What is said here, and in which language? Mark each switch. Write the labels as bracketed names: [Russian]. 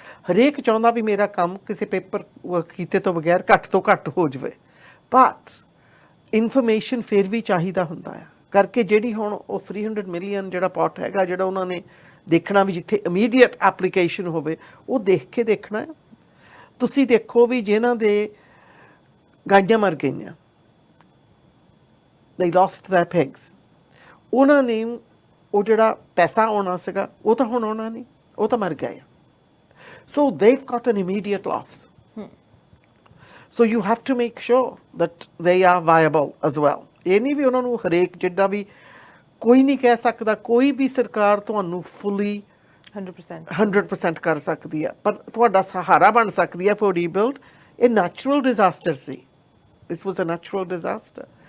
[Punjabi] ਹਰੇਕ ਚਾਹੁੰਦਾ ਵੀ ਮੇਰਾ ਕੰਮ ਕਿਸੇ ਪੇਪਰ ਕੀਤੇ ਤੋਂ ਬਗੈਰ ਘੱਟ ਤੋਂ ਘੱਟ ਹੋ ਜਾਵੇ, ਬਟ ਇਨਫੋਰਮੇਸ਼ਨ ਫਿਰ ਵੀ ਚਾਹੀਦਾ ਹੁੰਦਾ ਆ ਕਰਕੇ ਜਿਹੜੀ ਹੁਣ ਉਹ 300 ਮਿਲੀਅਨ ਜਿਹੜਾ ਪੋਟ ਹੈਗਾ ਜਿਹੜਾ ਉਹਨਾਂ ਨੇ ਦੇਖਣਾ ਵੀ ਜਿੱਥੇ ਇਮੀਡੀਏਟ ਐਪਲੀਕੇਸ਼ਨ ਹੋਵੇ ਉਹ ਦੇਖ ਕੇ ਦੇਖਣਾ ਹੈ। ਤੁਸੀਂ ਦੇਖੋ ਵੀ ਜਿਨ੍ਹਾਂ ਦੇ ਗਾਈਆਂ ਮਰ ਗਈਆਂ, [English] they lost their pigs, [Punjabi] ਉਹਨਾਂ ਨੇ ਉਹ ਜਿਹੜਾ ਪੈਸਾ ਆਉਣਾ ਸੀਗਾ ਉਹ ਤਾਂ ਹੁਣ ਆਉਣਾ ਨਹੀਂ, ਉਹ ਤਾਂ ਮਰ ਗਏ। [English] So they've got an immediate loss. So you have to make sure that they are viable as well. [Punjabi] ਇਹ ਨਹੀਂ ਵੀ ਉਹਨਾਂ ਨੂੰ ਹਰੇਕ ਜਿੱਦਾਂ ਵੀ ਕੋਈ ਨਹੀਂ ਕਹਿ ਸਕਦਾ, ਕੋਈ ਵੀ ਸਰਕਾਰ ਤੁਹਾਨੂੰ fully 100% ਕਰ ਸਕਦੀ ਹੈ, ਪਰ ਤੁਹਾਡਾ ਸਹਾਰਾ ਬਣ ਸਕਦੀ ਹੈ [English] for rebuild। [Punjabi] ਇਹ natural disaster ਸੀ, [English] this was a natural disaster।